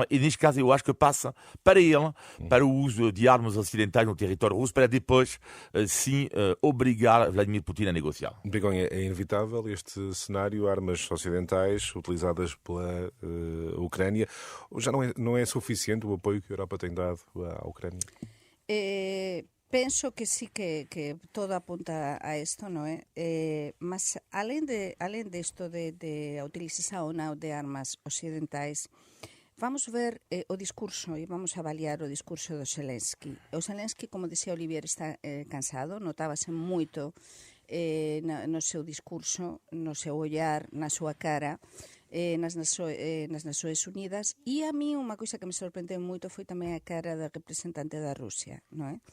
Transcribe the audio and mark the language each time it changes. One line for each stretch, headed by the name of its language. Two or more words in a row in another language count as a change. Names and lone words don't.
Portuguese: E neste caso eu acho que passa para ele, para o uso de armas ocidentais no território russo, para depois, sim, obrigar Vladimir Putin a negociar. Begonha, é inevitável este cenário, armas ocidentais utilizadas pela Ucrânia. Já não é suficiente o apoio que a Europa tem dado à Ucrânia?
Galician: penso que sí que todo apunta a isto, non é? Mas alén disto de a utilización ou non de armas occidentais, vamos ver o discurso e vamos avaliar o discurso do Zelensky. O Zelensky, como dicía Olivier, está cansado, notábase moito no seu discurso, no seu ollar, na súa cara, nas Nações Unidas, e a mí unha coisa que me sorprendeu moito foi tamén a cara da representante da Rusia, non é?